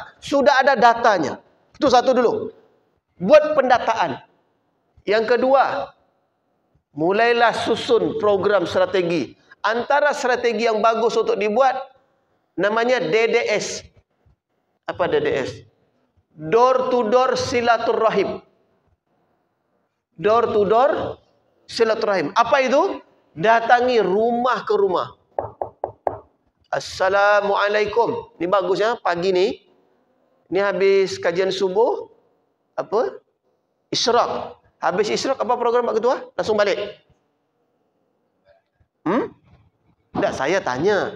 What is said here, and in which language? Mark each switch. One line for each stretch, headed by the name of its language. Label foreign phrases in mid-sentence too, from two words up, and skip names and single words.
Malay: Sudah ada datanya. Itu satu dulu. Buat pendataan. Yang kedua, mulailah susun program strategi. Antara strategi yang bagus untuk dibuat, namanya DDS. Apa DDS?
English: Door to door silaturrahim. Door to door
Malay: silaturrahim. Apa itu? Datangi rumah ke rumah. Assalamualaikum. Ini bagus ya, pagi ni. Ini habis kajian subuh. Apa? Isyraq. Habis isyraq apa program Pak Ketua? Langsung balik. Tak, saya tanya.